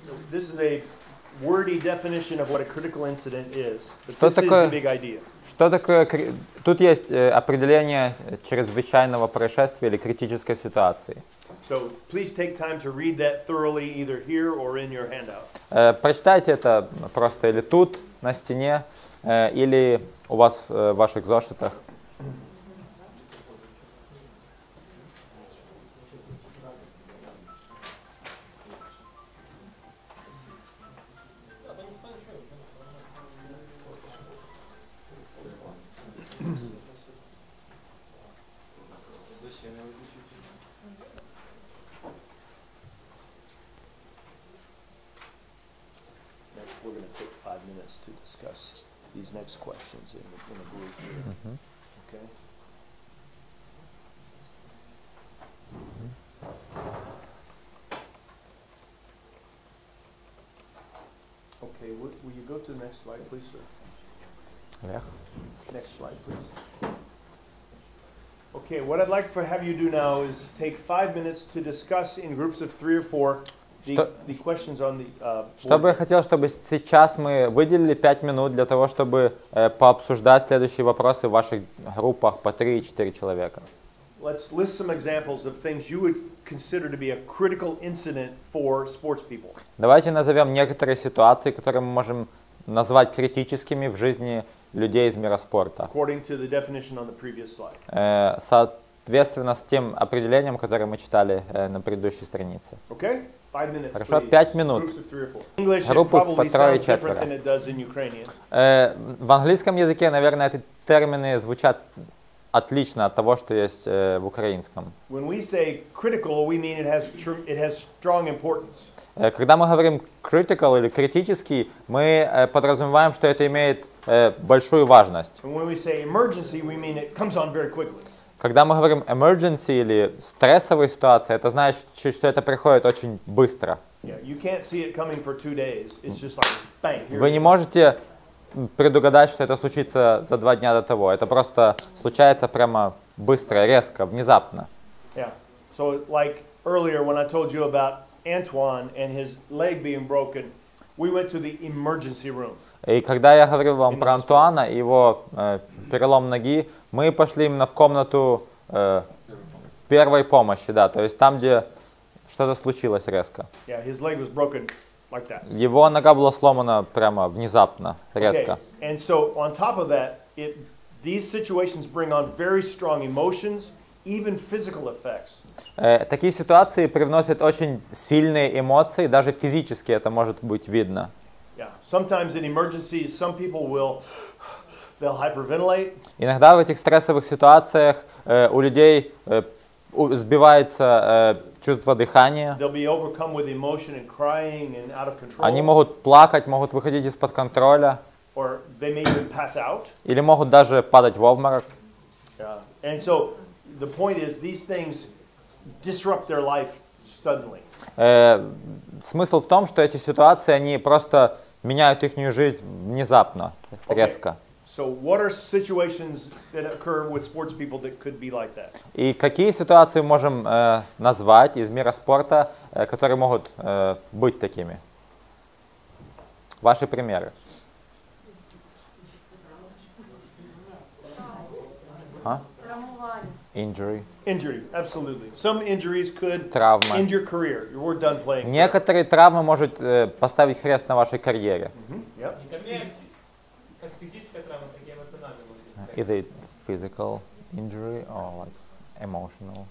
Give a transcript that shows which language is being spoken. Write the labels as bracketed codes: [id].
[en] this is a wordy definition of what a critical incident is. But this is the big idea. [ru] Что такое? Тут есть определение чрезвычайного происшествия или критической ситуации. [en] So please take time to read that thoroughly, either here or in your handout. [ru] Прочитайте это просто или тут на стене, или у вас в ваших зошитах. [en] We're going to take 5 minutes to discuss these next questions in a group here. Okay? Okay, will you go to the next slide, please, sir? Next slide, please. Okay, what I'd like to have you do now is take 5 minutes to discuss in groups of 3 or 4 the questions on the board. [ru] Что бы я хотел, чтобы сейчас мы выделили 5 минут для того, чтобы пообсуждать следующие вопросы в ваших группах по 3-4 человека. [en] Let's list some examples of things you would consider to be a critical incident for sports people. [ru] Давайте назовем некоторые ситуации, которые мы можем назвать критическими в жизни людей из мира спорта. [en] According to the definition on the previous slide. [ru] Соответственно, с тем определением, которое мы читали на предыдущей странице. [en] Okay? 5 minutes, [ru] Хорошо, [en] please. [ru] 5 минут. Группы по 3-4. В английском языке, наверное, эти термины звучат отлично от того, что есть в украинском. [en] When we say critical, we mean it has strong importance. [ru] Когда мы говорим critical или критический, мы подразумеваем, что это имеет большую важность. [en] And when we say emergency, we mean it comes on very quickly. [ru] Когда мы говорим emergency или стрессовая ситуация, это значит, что это приходит очень быстро. Вы не можете предугадать, что это случится за 2 дня до того. Это просто случается прямо быстро, резко, внезапно. [en] Yeah. So like earlier when I told you about Antoine and his leg being broken, we went to the emergency room. [ru] И когда я говорил вам про Антуана и его перелом ноги, мы пошли именно в комнату первой помощи, да, то есть там, где что-то случилось резко. [en] Yeah, his leg was broken like that. [ru] Его нога была сломана прямо внезапно, резко. [en] Okay. And so on top of that, these situations bring on very strong emotions, even physical effects. [ru] Такие ситуации привносят очень сильные эмоции, даже физически это может быть видно. [en] Yeah. Sometimes in emergencies, some people they'll hyperventilate. [ru] Иногда в этих стрессовых ситуациях у людей сбивается чувство дыхания. [en] They'll be overcome with emotion and crying and out of control. [ru] Они могут плакать, могут выходить из-под контроля. [en] Or they may even pass out. [ru] Или могут даже падать в обморок. [en] Yeah. And so the point is, these things disrupt their life suddenly. [ru] Смысл в том, что эти ситуации, они просто меняют их жизнь внезапно, резко. [en] So what are situations that occur with sports people that could be like that? [ru] И какие ситуации можем назвать из мира спорта, которые могут быть такими? Ваши примеры. [en] Injury. Injury, absolutely. Some injuries could [ru] Травма. [en] end your career. You were done playing. [ru] Некоторые травмы могут поставить крест на вашей карьере. [en] Yep. [ru] Как физическая травма, так и эмоциональная может быть. [en] Either physical injury or like emotional.